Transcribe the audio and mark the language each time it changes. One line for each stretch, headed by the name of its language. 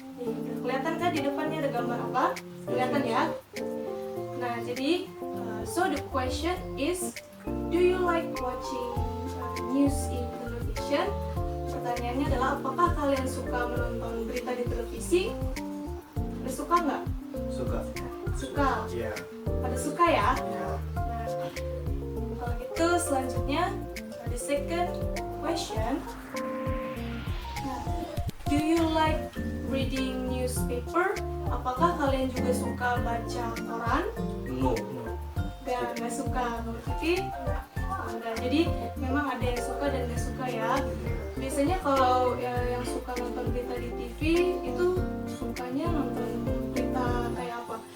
Indonesian: Nih, kelihatan kan di depannya ada gambar apa? Kelihatan ya?
English: Nah, jadi so the question is, do you like watching news in television?
Indonesian: Pertanyaannya adalah, apakah kalian suka menonton berita di televisi? Ada suka nggak? Suka. Suka? Iya. Pada suka ya? Iya. Nah, kalau gitu selanjutnya,
English: the second question. Nah, do you like reading newspaper?
Indonesian: Apakah kalian juga suka baca koran?
English: No.
Indonesian: Nggak suka, berarti enggak. Jadi memang ada yang suka dan nggak suka ya. Biasanya kalau yang suka nonton berita di TV itu sukanya nonton berita kayak apa?